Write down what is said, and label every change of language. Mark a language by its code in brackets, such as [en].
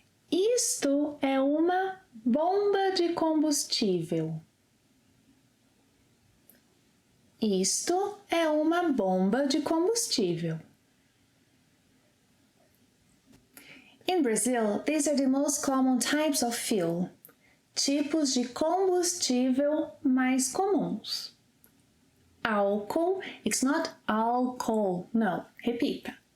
[pt] Isto é uma bomba de combustível. Isto é uma bomba de combustível. [en] In Brazil, these are the most common types of fuel. [pt] Tipos de combustível mais comuns. [en] Álcool, it's not alcohol, no, repita.